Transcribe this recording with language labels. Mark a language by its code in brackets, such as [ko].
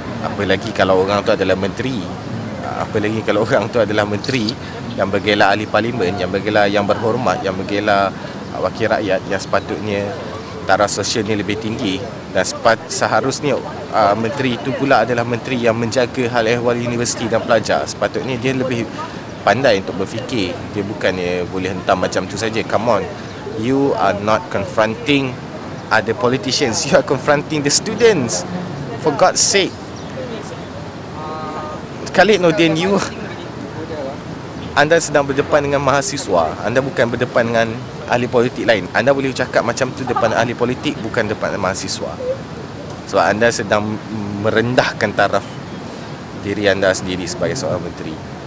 [ms] Apalagi kalau orang tu adalah menteri, apalagi kalau orang tu adalah menteri yang bergelar ahli parlimen, yang bergelar yang berhormat, yang bergelar wakil rakyat, yang sepatutnya taraf sosialnya lebih tinggi. Dan seharusnya menteri itu pula adalah menteri yang menjaga hal ehwal universiti dan pelajar. Sepatutnya dia lebih pandai untuk berfikir. Dia bukannya boleh hentam macam tu saja. [en] Come on, you are not confronting other politicians, you are confronting the students. For God's sake, [ms] Khalid Nordin, anda sedang berdepan dengan mahasiswa. Anda bukan berdepan dengan ahli politik lain. Anda boleh cakap macam tu depan ahli politik, bukan depan mahasiswa. Sebab anda sedang merendahkan taraf diri anda sendiri sebagai seorang menteri.